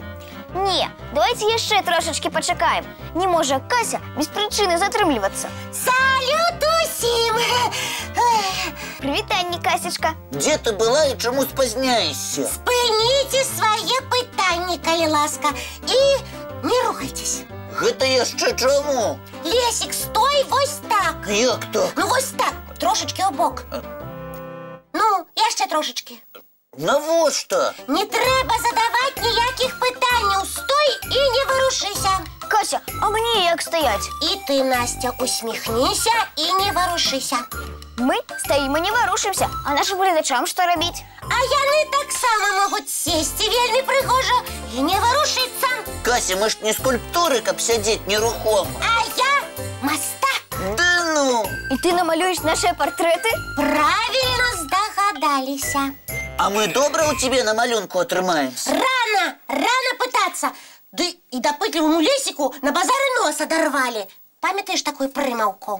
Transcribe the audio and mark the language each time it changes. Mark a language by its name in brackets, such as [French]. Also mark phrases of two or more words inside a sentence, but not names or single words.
[Ukrainian] Ні, давайте ще трошечки почекаємо. Не може Кася без причини затримлюватися. Салют усім! Привітання, Касечка. Де ти була і чому спозняєшся? Спиніть своє питання, коли ласка, і не рухайтесь. [Belarusian] Гэта яшчэ чому? [Ukrainian] Лесик, стой ось так. Як то? Ну ось так, трошечки обок. Ну, ще трошечки. [Belarusian] Навошта? [Ukrainian] Не треба задавати ніяких питань. Стой і не ворушися. Кася, а мені як стоять? І ти, Настя, усміхнися і не ворушися. Ми стоїмо, не ворушимося, а нашим глядачам що робити? А яны так само можуть сісти вельми пригожо і не ворушиться. Кася, ми ж не скульптури, каб сядеть нерухомо. А я мастак. Да ну! І ти намалюєш наші портрети? Правильно здогадалися. А ми добре у тебе на малюнку отримаємося? Рано питатися. Да і допитливому Лесику на базарі носа дорвали. Пам'ятаєш таку примавку?